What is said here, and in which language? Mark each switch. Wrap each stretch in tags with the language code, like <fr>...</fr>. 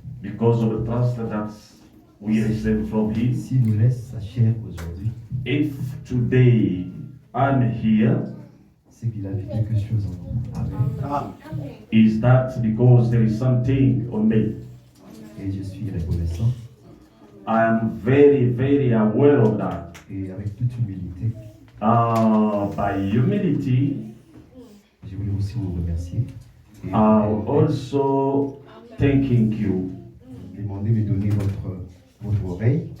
<en>because of the trust that we receive from Him.</en> <fr>S'il nous laisse sa chair aujourd'hui,</fr> <en>If today I'm here,</en> <fr>c'est qu'il a vu quelque chose en nous. Amen.</fr> <en>is that because there is something on me.</en> <fr>Et je suis reconnaissant</fr> <en>I am very, very aware of that.</en> <fr>et avec toute humilité,</fr> <en>By humility,</en> <fr>je voulais aussi vous remercier. Et</fr> <en>also thanking you.</en> <fr>demander de donner votre oreille.</fr>